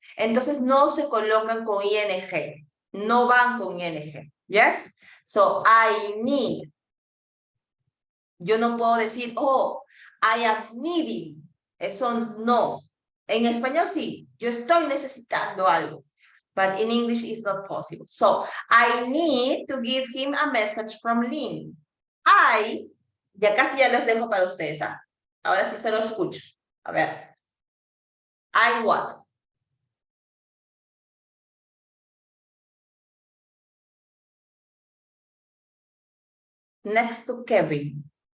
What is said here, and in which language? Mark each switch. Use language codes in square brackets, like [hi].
[es] Entonces no se colocan con ing, no van con ing. Yes? [en] So, I need. [es] Yo no puedo decir, [en] oh, I am needing. [es] Eso no. En español sí, yo estoy necesitando algo. [en] But in English it's not possible. So, I need to give him a message from Lynn. [es] Ya casi ya los dejo para ustedes. ¿Ah? Ahora sí solo escucho. A ver. [en] I what? Next to Kevin.